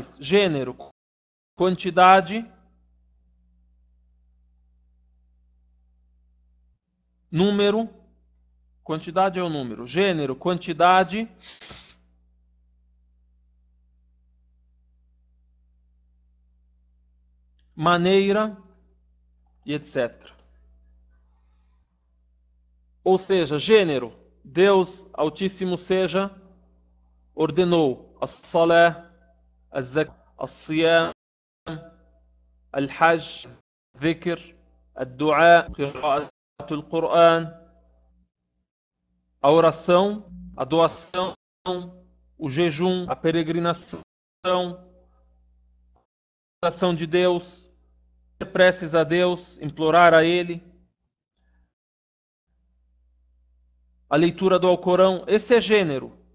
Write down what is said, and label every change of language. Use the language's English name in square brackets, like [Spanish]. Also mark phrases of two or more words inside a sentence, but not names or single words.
[Portuguese] Gênero, quantidade, número, quantidade é o número, gênero, quantidade, maneira e etc. Ou seja, gênero, Deus Altíssimo seja, ordenou [Arabic] الصلاة، الزكاة, الصيام، الحج، ذكر، الدعاء، قراءة القرآن, [Portuguese] a oração, a doação, o jejum, a peregrinação, a oração de Deus, preces a Deus, implorar a Ele, a leitura do Alcorão. Esse é gênero.